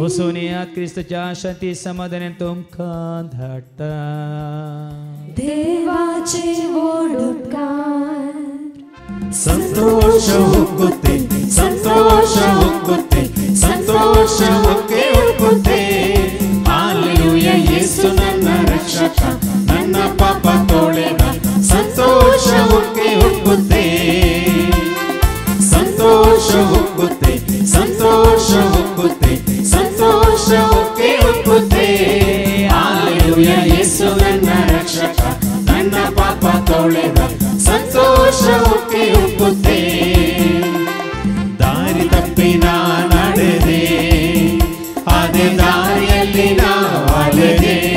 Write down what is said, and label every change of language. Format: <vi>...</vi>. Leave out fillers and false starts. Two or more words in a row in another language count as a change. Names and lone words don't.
<kok>वचून येयात क्रिस्ताच्या शांती समाधानान तुमकां धाडटा देवाचे व्हड उपकार</kok> <kn>संतोष हुक्कुते संतोष हुक्कुते संतोष हुक्के हुक्कुते हालेलुया येसु ನನ್ನ ರಕ್ಷಕ ನನ್ನ ಪಾಪ ತೊಳೆದ ಸಂತೋಷ ಹುಕ್ಕೆ ಹುಕ್ಕುತ್ತೆ ಸಂತೋಷ ಹುಕ್ಕುತ್ತೆ ಸಂತೋಷ ಹುಕ್ಕುತ್ತೆ ಸಂತೋಷ ಹುಕ್ಕೆ ಹುಕ್ಕುತ್ತೆ ಹಾಲೆಲೂಯಾ ಯೇಸು ನನ್ನ ರಕ್ಷಕ ನನ್ನ ಪಾಪ ತೊಳೆದ ಸಂತೋಷ ಹುಕ್ಕೆ ಹುಕ್ಕುತ್ತೆ ದಾರಿ ತಪ್ಪಿ ನಾ ನಡೆದೆ ಅದೇ ದಾರಿಯಲ್ಲಿ ನಾ ಅಲೆದೆ</kn>